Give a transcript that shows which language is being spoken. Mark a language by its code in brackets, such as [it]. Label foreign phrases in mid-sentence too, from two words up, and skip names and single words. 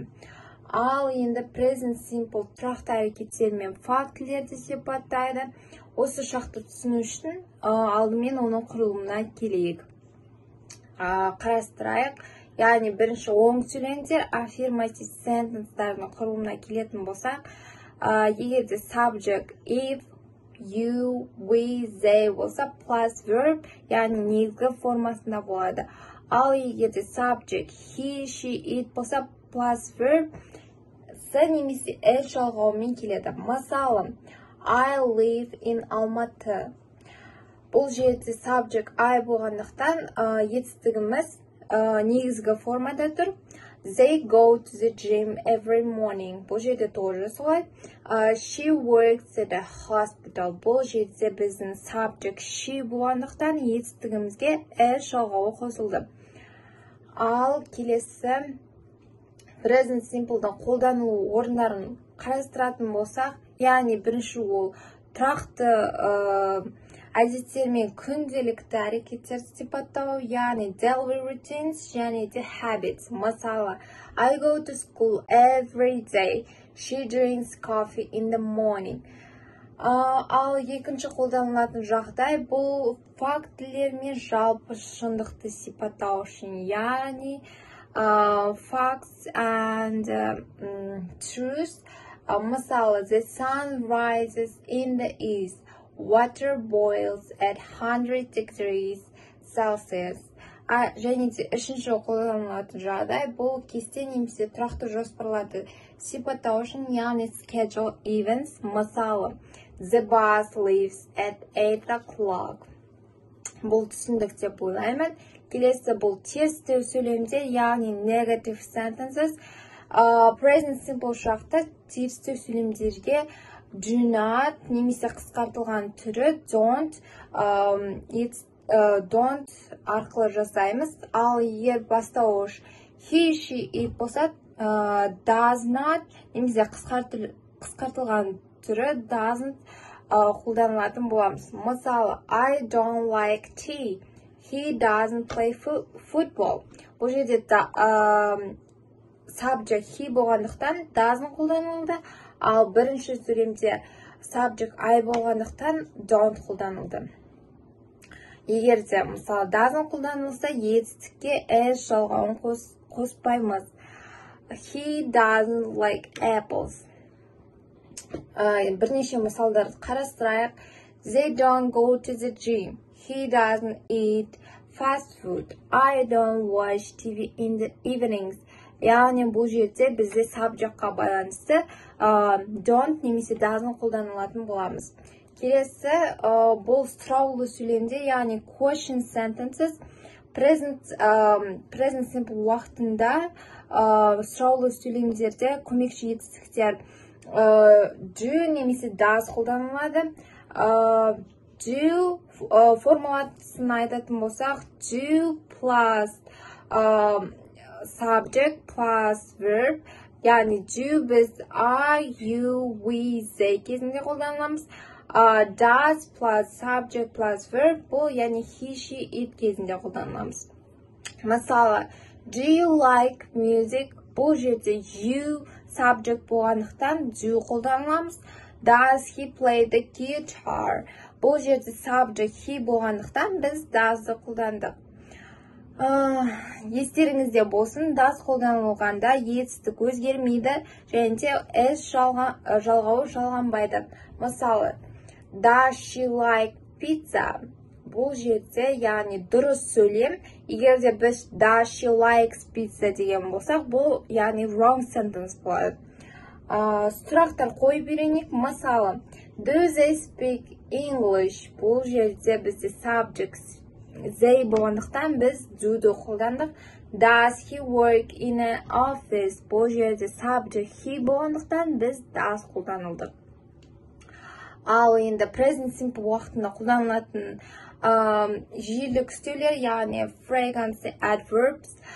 [kk] Ал енді [en] present simple [kk] тұрақты әрекеттер мен фактілерді сипаттайды. Осы шақты түсіну үшін алдымен оның құрылымына келейік. Қарастырайық. Яғни бірінші оң сөйлемдер [en] affirmative sentence'дардың [kk] құрылымына келетін болсақ, егер де [en] subject if, you, we, they [kk] болса [en] plus verb, [kk] яғни негізгі формасында болады. Ал егер де [en] subject he, she, it [kk] болса [en] plus verb, [kk] с немесе l жалғауымен келеді. Мысалы, [en] I live in Алматы. [kk] Бұл жерде [en] subject I [kk] болғандықтан етістігіміз негізгі формада тұр. [en] They go to the gym every morning. [kk] Бұл жерде тоже солай. [en] She works at a hospital. [kk] Бұл жерде біздің [en] subject she [kk] болғандықтан етістігімізге l жалғауы қосылды. Ал келесі [en] present simple'дан [kk] қолданылу орындарын қарастыратын болсақ, яғни бірінші ол тұрақты әдеттер мен күнделікті әрекеттерді сипаттау, яғни [en] daily routines [kk] және де habits. Мысалы, [en] I go to school every day. She drinks coffee in the morning. [kk] Ал екінші қолданылатын жағдай бұл фактілер мен жалпы шындықты сипаттау үшін, яғни [en] facts and truth. Мысалы, the sun rises in the east. Water boils at 100 degrees Celsius. [kk] Және де үшінші қолданылатын жағдай бұл кесте немесе тұрақты жоспарларды сипаттау үшін, яғни [en] schedule events. Мысалы, the bus leaves at 8 o'clock. [kk] Бұл түсіндік деп ойлаймын. Келесі бұл тесті сөйлемдер, яғни [en] negative sentences. Present simple [kk] шақта тесті сөйлемдерге [en] do not [kk] немесе қысқартылған түрі don't арқылы жасаймыз. Ал егер бастауыш [en] he, she, it [kk] болса [en] does not [kk] немесе қысқартылған түрі doesn't қолданылатын боламыз. Мысалы, [en] I don't like tea. He doesn't play football. [kk] Бұл жерде [en] subject he [kk] болғандықтан doesn't қолданылды. Ал бірінші сөйлемде [en] subject I [kk] болғандықтан don't қолданылды. Егер де, мысалы, doesn't қолданылса, етістікке l жалғауын қоспаймыз. [en] He doesn't like apples. [kk] Бірнеше мысалдарды қарастырайық. [en] They don't go to the gym. He doesn't eat fast food. I don't watch TV in the evenings. [kk] Яғни бұл жерде бізде subjectқа байланысты don't немесе doesn't қолданылатын боламыз. Келесі бұл сұраулы сөйлемдер, яғни [en] question sentences. Present simple [kk] уақытында сұраулы сөйлемдерде көмекші етістіктер do немесе does қолданылады. Do формуласын айтатын болсақ, [en] do plus subject plus verb, [kk] яғни do біз [en] I, you, we, they [kk] кезінде қолданыламыз. [en] Does plus subject plus verb [kk] бұл, яғни [en] he, she, it [kk] кезінде қолданыламыз. Мысалы, [en] do you like music? [kk] Бұл жерде [en] you subject [kk] болғандықтан do қолданыламыз. [en] Does he play the guitar? [kk] Бұл жерде [en] subject he [kk] болғандықтан біз does'ды қолдандық. Естеріңізде болсын, does қолданылғанда етістік өзгермейді және де s жалғауы жалғанбайды. Мысалы, [en] does she like pizza? [kk] Бұл жерде, яғни дұрыс сөйлем. Егер де біз [en] does she likes pizza [kk] деген болсақ, бұл яғни [en] wrong sentence [kk] болады. Сұрақтар қойып үйренейік. Мысалы, [en] do they speak English? [kk] Бұл жерде бізде [en] subject they [kk] болғандықтан біз do'ды қолдандық. [en] Does he work in an office? [kk] Бұл жерде [en] subject he [kk] болғандықтан біз does қолданылдық. Ал енді [en] present simple [kk] уақытында қолданылатын жиілік үстеулер, яғни [en] frequency adverbs.